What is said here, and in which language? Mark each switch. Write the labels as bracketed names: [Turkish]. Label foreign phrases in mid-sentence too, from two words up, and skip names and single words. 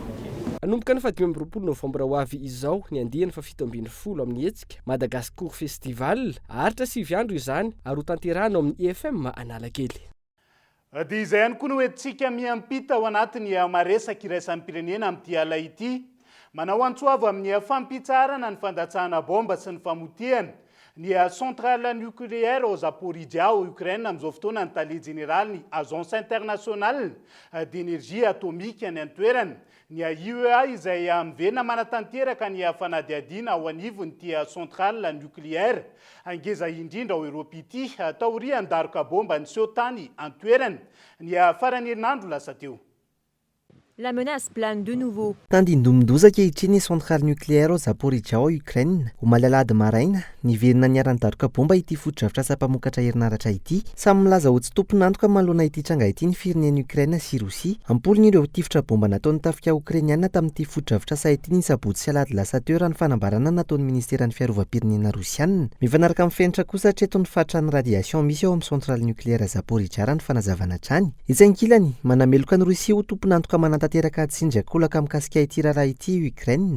[Malagasy] anomboka ny 2020 novambra ho avy izao ny andihany fa 7 amin'ny hetsika Madagascar festival aritra 9 andro izany ary ho tanterahana amin'ny EFM Analakely. Dia izay ihany koa no hoentsika miampita ao anatin'ny maresaka iraisan'ny pirenena amin'ity ala ity manao antsoava amin'ny fampitsarana ny fandatsahana bomba sy ny famotehana ny [French] centrale nucléaire au Zaporizhia au Ukraine [Malagasy] amin'izao fotoana ny tale général ny [French] agence internationale d'énergie atomique [Malagasy] any an-toerana ny IEA izay mivena manatanteraka ny fanadihadiana ao anivony ty [French] centrale nucléaire [Malagasy] angeza indrindra ao Europe ity taorian'ny daroka bomba niseho tany an-toerana ny farany herinandro lasa teo. [French] La menace plane de nouveau. [Malagasy] Tandindomondozaka ankehitriny [French] centrale nucléaire [Malagasy] ao Zaporizhia ao Ukraine ho malalady maraina niverina niarany daroka bomba ity foto-dravitra asa-mpamokatra herinaratra ity samy milaza ho tsy tompon'antoka manoloana ity tranga ity ny fireneny Ukraine sy Rosia ampolony ireo tifitra bomba nataon'ny tafika Ukrainiana tamin'ity foto-dravitra sahitiny ny sabotsy sy alady lasa teo raha ny fanambarana nataon'ny ministeran'ny fiarovam-pirenena Rosiana mifanaraka amin'ny fenitra kosa hatreto ny fatra ny radiation misy ao amin'ny [French] centrale nucléaire [Malagasy] Zaporizhia raha ny fanazavana trany izay ankilany manameloka ny Rosia ho tompon'antoka mananta tateraka tsindrakolaka mikasika ity raharaha ity Ukraine.